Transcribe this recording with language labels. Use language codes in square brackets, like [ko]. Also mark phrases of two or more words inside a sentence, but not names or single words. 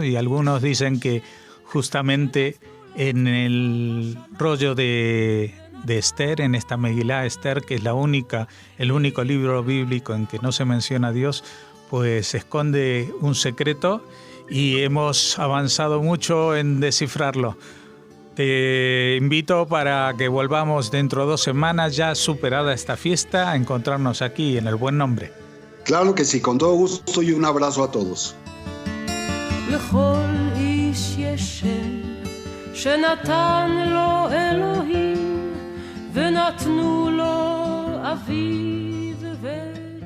[es] Y algunos dicen que justamente en el rollo de Esther, en esta Megilá Esther, que es el único libro bíblico en que no se menciona a Dios, pues esconde un secreto y hemos avanzado mucho en descifrarlo. Te invito para que volvamos dentro de 2 semanas, ya superada esta fiesta, a encontrarnos aquí en El Buen Nombre. Claro que sí, con todo gusto y un abrazo a todos. [he] לכל איש יש שם שנתן לו אלוהים ונתנו לו אביו